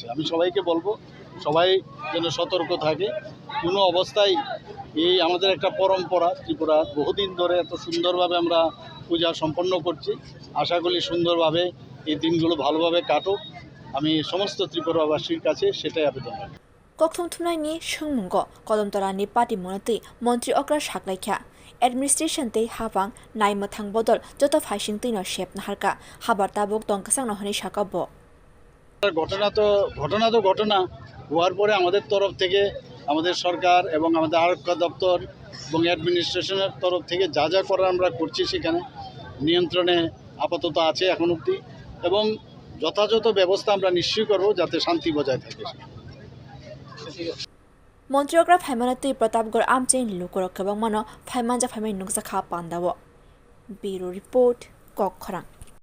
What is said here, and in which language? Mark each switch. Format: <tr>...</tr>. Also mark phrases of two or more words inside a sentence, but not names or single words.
<bn>আমি সবাইকে বলবো সবাই যেন সতর্ক থাকে। কোনো অবস্থায় এই আমাদের একটা পরম্পরা, ত্রিপুরা বহুদিন ধরে এত সুন্দরভাবে আমরা পূজা সম্পন্ন করছি। আশা করি সুন্দরভাবে এই দিনগুলো ভালোভাবে কাটুক, আমি সমস্ত ত্রিপুরাবাসীর কাছে সেটাই আবেদন রাখি।</bn> <trp>Kokthum Thumnaini Shungmungo, Kodamtorani Party Monati, Montri Okra Shaklaikya. Administration te Havang, Naimathang Bodol, Joto Fashing Tino Shep Naharka, Habar Tabuk Donkasang Nohani Shakabo.</trp> <bn>ঘটনা হওয়ার পরে আমাদের তরফ থেকে আমাদের সরকার এবং আমাদের আরক্ষা দপ্তর এবং অ্যাডমিনিস্ট্রেশনের তরফ থেকে যা যা করার আমরা করছি সেখানে নিয়ন্ত্রণে আপাতত আছে এখন অবধি, এবং যথাযথ ব্যবস্থা আমরা নিশ্চয়ই করব যাতে শান্তি বজায় থাকে।</bn> <trp>Montri Okra Phaimanati Pratapgor Amchain Lukurok Kabang Mano, Phaimanja Phaimai Nukzakha Pandawo.</trp> <en>Bureau Report,</en> <trp>Kokkhorang.</trp>